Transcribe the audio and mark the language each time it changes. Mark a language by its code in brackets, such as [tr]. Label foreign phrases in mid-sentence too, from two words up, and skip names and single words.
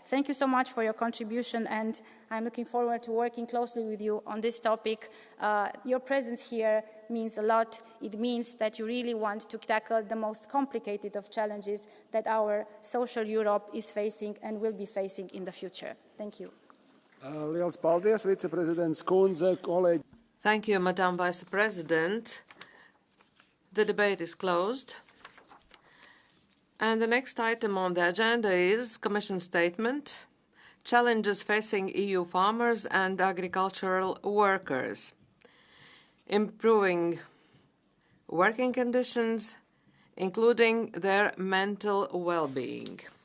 [en] Thank you so much for your contribution, and I'm looking forward to working closely with you on this topic. Your presence here means a lot. It means that you really want to tackle the most complicated of challenges that our social Europe is facing and will be facing in the future. Thank you. [lv] Liels paldies, Viceprezidents Kundze, kolēģi. [en] Thank you, Madam Vice President. The debate is closed. And the next item on the agenda is Commission Statement, Challenges Facing EU Farmers and Agricultural Workers, Improving Working Conditions, including their mental well-being.